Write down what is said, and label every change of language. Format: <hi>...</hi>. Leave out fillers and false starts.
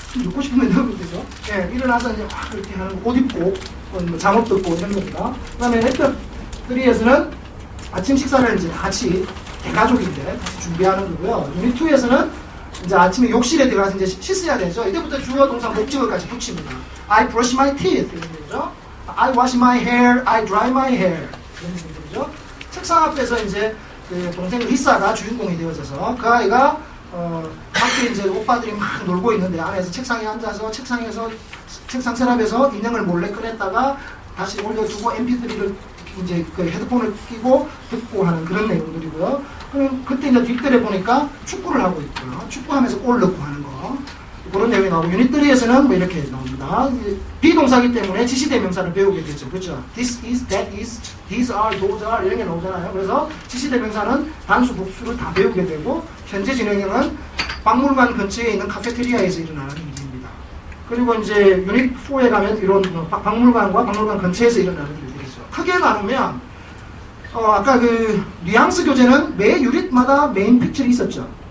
<ko>넣고 싶으면 넣으면 되죠. 예, 일어나서 이제 막 그렇게 하는 옷 입고 뭐 잠옷 듣고 이런 겁니다. 그 다음에 액트 3에서는 아침 식사를 이제 같이 대가족인데 같이 준비하는 거고요. 유닛 2에서는 이제 아침에 욕실에 들어가서 이제 씻어야 되죠. 이때부터 주어 동사 목적어까지 붙입니다.</ko> <en>I brush my teeth</en> <ko>이런 거죠.</ko> <en>I wash my hair, I dry my hair</en> <ko>이런 것들이죠. 책상 앞에서 이제 그 동생 리사가 주인공이 되어져서 그 아이가 밖에 이제 오빠들이 막 놀고 있는데 안에서 책상에 앉아서 책상에서 책상 서랍에서 인형을 몰래 꺼냈다가 다시 올려두고 MP3를 이제 그 헤드폰을 끼고 듣고 하는 그런 내용들이고요. 그럼 그때 이제 뒷뜰에 보니까 축구를 하고 있고요. 축구하면서 골 넣고 하는 거. 그런 내용이 나오고, 유닛 3에서는 뭐 이렇게 나옵니다. 비동사기 때문에 지시대명사를 배우게 되죠. 그렇죠?</ko> <en>This is, that is, these are, those are</en> <ko>이런 게 나오잖아요. 그래서 지시대명사는 단수, 복수를 다 배우게 되고, 현재 진행형은 박물관 근처에 있는 카페테리아에서 일어나는 일입니다. 그리고 이제 유닛 4에 가면 이런 박물관과 박물관 근처에서 일어나는 일들이죠. 크게 나누면 아까 그 뉘앙스 교재는 매 유닛마다 메인 픽처리 있었죠.</ko>